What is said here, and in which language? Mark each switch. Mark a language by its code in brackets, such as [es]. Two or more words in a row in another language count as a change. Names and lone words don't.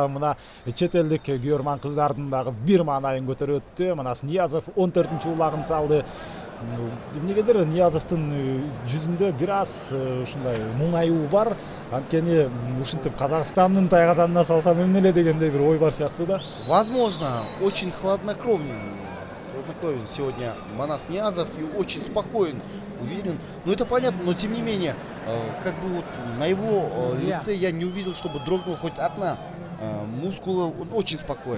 [ky] Мына чет элдик күйөрман кыздардын дагы бир маанайын көтөрүп өттү. Манас Ниязов 14-чү улагын салды. Эмнегедир Ниязовдун жүзүндө бир аз ушундай муңаюу бар. Анткени ушинтип Казакстандын тайказанына салсам эмне эле дегендей бир ой бар сыяктуу да. [ru] Возможно, очень хладнокровен сегодня Манас Ниязов и очень спокоен, уверен. Но это понятно, но тем не менее, как бы вот на его лице я не увидел, чтобы дрогнула хоть одна мускула. Он очень спокоен.